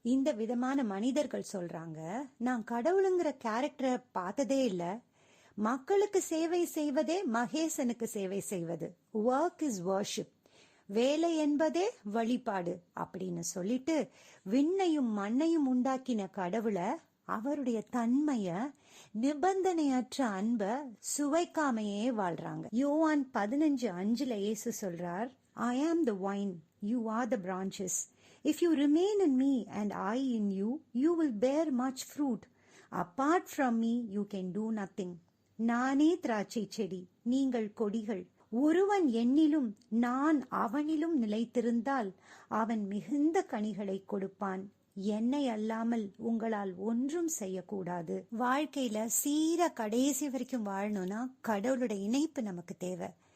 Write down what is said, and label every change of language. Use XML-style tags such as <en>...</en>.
<ta>இந்த விதமான மனிதர்கள் சொல்றாங்க, நான் கடவுளுங்கிற கேரக்டரை பார்த்ததே இல்ல, மக்களுக்கு சேவை செய்வதே மகேசனுக்கு சேவை செய்வது,</ta> <en>work is worship,</en> <ta>வேலை என்பதே வழிபாடு அப்படின்னு சொல்லிட்டு விண்ணையும் மண்ணையும் உண்டாக்கின கடவுளை அவருடைய தன்மைய, நிபந்தனையற்ற அன்ப சுவைக்காமையே வாழ்றாங்க.</ta> <en>யோவான் 15:5</en> <ta>இயேசு சொல்றார்,</ta> <en>I am the vine, you are the branches. If you remain in me and I in you, you will bear much fruit. Apart from me, you can do nothing.</en> <ta>நானே திராட்சை செடி, நீங்கள் கொடிகள். ஒருவன் என்னிலும் நான் அவனிலும் நிலைத்திருந்தால் அவன் மிகுந்த கனிகளை கொடுப்பான். என்னை அல்லாமல் உங்களால் ஒன்றும் செய்யக்கூடாது. வாழ்க்கையில சீரா கடைசி வரைக்கும் வாழணும்னா கடவுளோட இணைப்பு நமக்கு தேவை.</ta>